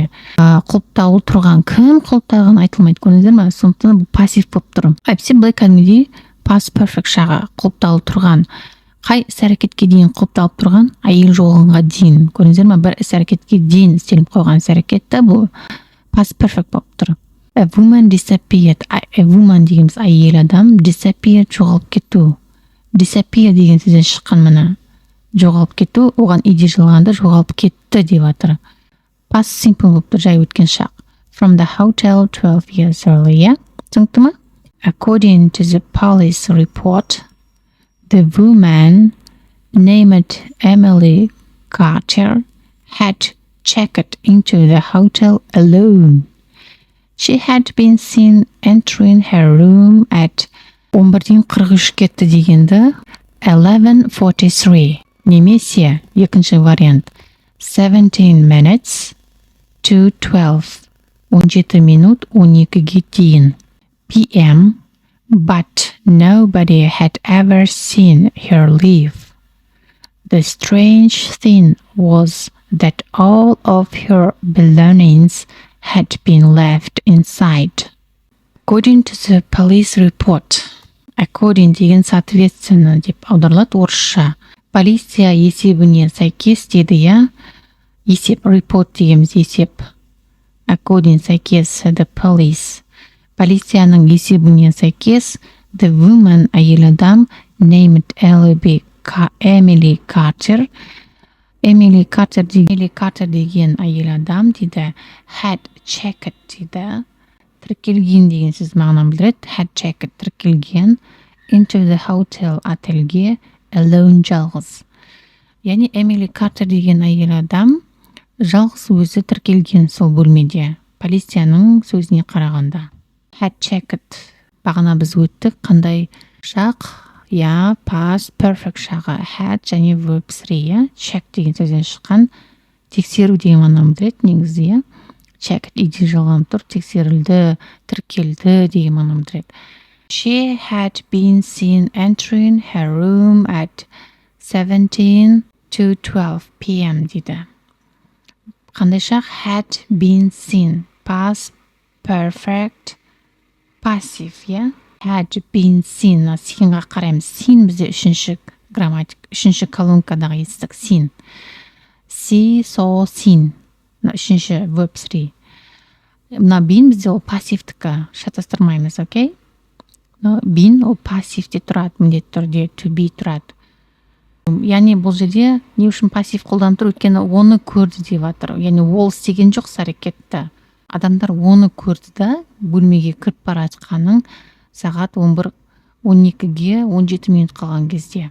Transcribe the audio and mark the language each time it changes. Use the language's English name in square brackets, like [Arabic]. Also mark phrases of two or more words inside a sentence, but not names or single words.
[Kazakh] Құлыптаулы тұрған, кім құлыпталған айтылмайды, көрдіңіздер ме? Сондықтан бұл пассив болып тұр. Әйтпесе былай кәдімгідей [English] past perfect [Kazakh] шағы құлыптаулы тұрған. Қай іс-әрекетке дейін құлыпталып тұрған? Әйел жоғалғанға дейін. Көрдіңіздер ме? Бір іс-әрекетке дейін істеліп қойған іс-әрекетті бұл [English] past perfect [Kazakh] болып тұр. [English] A woman disappeared. A woman [Kazakh] дегеніміз әйел адам, disappeared жоғалып кету. Disappear деген сөзден шыққан мына. Жоғалып кету, оған иде жылғанда жоғалып кетті деп жатыр. [English] Past simple [Kazakh] болып тұр, жай өткен шақ. [English] From the hotel 12 years earlier. [Kazakh] Түсінікті ме? [English] According to the police report, the woman named Emily Carter had checked into the hotel alone. She had been seen entering her room at 11:43 [Kazakh] кетті дегенді [English] 11:43 [Kazakh] немесе екінші вариант [English] 17 minutes to 12 [Kazakh] 17 минут 12-ге дейін [English] PM, but nobody had ever seen her leave. The strange thing was that all of her belongings had been left inside. According to the police report, according [Kazakh] деген соответственно деп аударылады орысша. Полиция есебіне сәйкес деді, я? Есеп, report дегеніміз есеп. [English] According сәйкес, the police. [Kazakh] Полицияның есебіне сәйкес, [English] the woman [Kazakh] әйел адам [English] named Emily Carter. [Kazakh] Emily Carter деген әйел адам дейді, [English] had checked дейді. [Kazakh] Тіркелген деген сөз мағынаны білдіреді. [English] Had checked тіркелген into the hotel отельге alone жалғыз. [Kazakh] Яғни Эмили Картер деген әйел адам жалғыз өзі тіркелген сол бөлмеде. Полицияның сөзіне қарағанда. [English] Had checked. [Kazakh] Бағана біз өттік қандай шақ? [English] Я, past perfect шағы. Had және verb 3. [Kazakh] Check деген сөзден шыққан. Тексеру деген мағынаны білдіреді негізі. Checked иде жалғанып тұр, тексерілді, тіркелді деген мағынаны білдіреді. [English] She had been seen entering her room at 17 to 12 p.m. [Kazakh] дейді. Қандай шақ? [English] Had been seen. Past perfect passive, yeah? Had been seen. [Kazakh] Синға қараймыз. Seen бізде үшінші грамматик, үшінші колонкадағы естік. [English] Seen. See, saw, seen. [Kazakh] Үшінші verb 3. Мына been бізде ол пассивтікі. Шатастырмаймыз, окей? Been ол пассивте тұрады, міндетті түрде [English] to be [Kazakh] тұрады. Яғни бұл жерде не үшін пассив қолданып тұр? Өйткені оны көрді деп жатыр. Яғни ол істеген жоқ әрекетті. Адамдар оны көрді да бөлмеге кіріп бара жатқанын сағат 11:12-ге 17 минут қалған кезде.